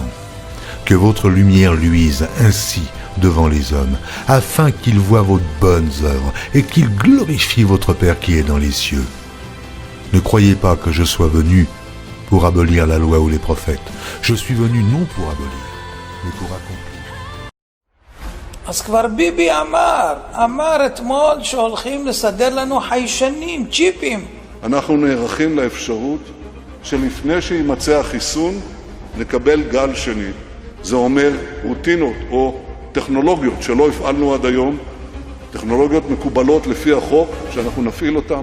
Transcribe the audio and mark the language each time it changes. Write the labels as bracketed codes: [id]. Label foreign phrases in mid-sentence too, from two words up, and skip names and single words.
[fr] Que votre lumière luise ainsi devant les hommes, afin qu'ils voient vos bonnes œuvres et qu'ils glorifient votre Père qui est dans les cieux. Ne croyez pas que je sois venu pour abolir la loi ou les prophètes. Je suis venu non pour abolir, mais pour accomplir. [he] אז כבר ביבי אמר אתמול שהולכים לסדר לנו חיישנים, צ'יפים. אנחנו נערכים לאפשרות שלפני שימצא החיסון נקבל גל שני. זה אומר רוטינות או טכנולוגיות שלא הפעלנו עד היום, טכנולוגיות מקובלות לפי החוק שאנחנו נפעיל אותן.